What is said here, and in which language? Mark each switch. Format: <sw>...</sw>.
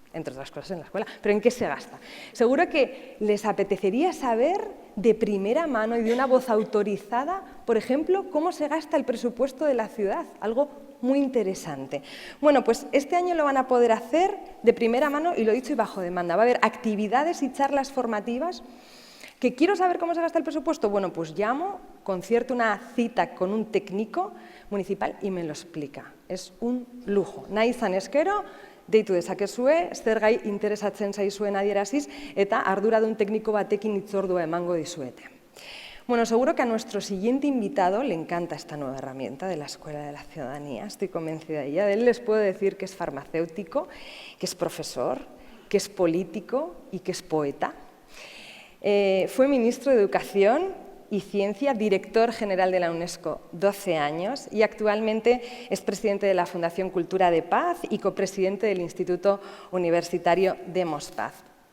<es>Entre otras cosas en la escuela, pero ¿en qué se gasta? Seguro que les apetecería saber de primera mano y de una voz autorizada, por ejemplo, cómo se gasta el presupuesto de la ciudad, algo muy interesante. Bueno, pues este año lo van a poder hacer de primera mano y lo he dicho y bajo demanda. Va a haber actividades y charlas formativas. ¿Que quiero saber cómo se gasta el presupuesto? Bueno, pues llamo, concierto una cita con un técnico municipal y me lo explica. Es un lujo.</es> <eu>Nahi izan eskero, deitu dezakezue, zer gai interesatzen zaizuen adieraziz, eta arduradun tekniko batekin hitzordua emango dizuete.</eu> <es>Bueno, seguro que a nuestro siguiente invitado le encanta esta nueva herramienta de la Escuela de la Ciudadanía, estoy convencida de ella. De él les puedo decir que es farmacéutico, que es profesor, que es político y que es poeta. Fue ministro de Educación y Ciencia, director general de la UNESCO 12 años y actualmente es presidente de la Fundación Cultura de Paz y copresidente del Instituto Universitario Demos Paz.</es>